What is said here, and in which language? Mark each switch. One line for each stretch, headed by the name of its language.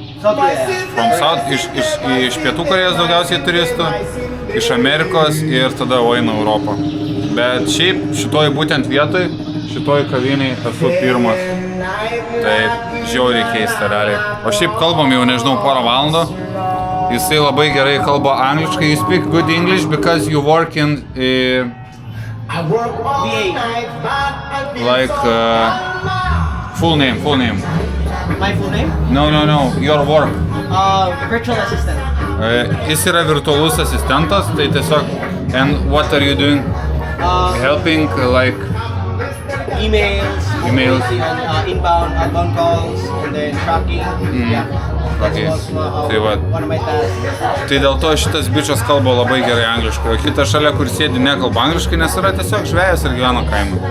English: From South,
Lithuanian: iš Pietų Korejos daugiausiai turistų. Iš Amerikos ir tada eina Europą. Bet šiaip šitoj būtent vietoj, šitoj kaviniai esu pirmas. Taip, žiauriai keista realiai. O šiaip kalbam jau nežinau porą valandų. Jisai labai gerai kalba angliškai.
English: You speak good English because you work in I work VA. like full name. My full name? No, your work. Virtual assistant.
Lithuanian: Jis yra virtualus asistentas, tai tiesiog
English: and what are you doing? Helping like Emails, Emails. inbound, outbound calls, and then tracking. Yeah.
Lithuanian: Okay. Tai va.
English: One of my tasks.
Lithuanian: Tai dėl to šitas bičas kalba labai gerai angliškai, o kitas šalia, kur sėdi, nekalba angliškai, nes yra tiesiog žvejas ir gyvena kaime.